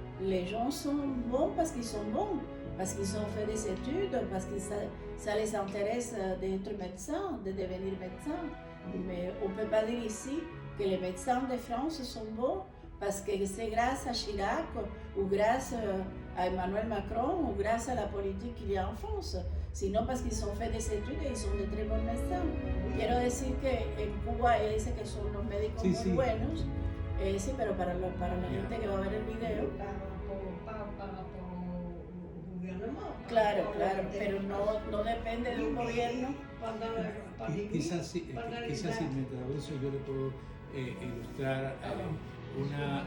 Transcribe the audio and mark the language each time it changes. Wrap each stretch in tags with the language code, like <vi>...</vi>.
<fr>Les gens sont bons parce qu'ils sont bons, parce qu'ils ont fait des études, parce que ça les intéresse d'être médecins, de devenir médecins. Mais on ne peut pas dire ici que les médecins de France sont bons parce que c'est grâce à Chirac ou grâce à Emmanuel Macron ou grâce à la politique qu'il y a en France, sino parce qu'ils ont fait des études et ils sont de très bons médecins.</fr> <es>Quiero decir que en Cuba ella dice que son los médicos muy buenos, sí, pero para la gente que va a ver el video.</es> <fr>par rapport au gouvernement.</fr> <es>Claro, pero no depende de un gobierno. Quizás si me traduce yo le puedo ilustrar una...</es>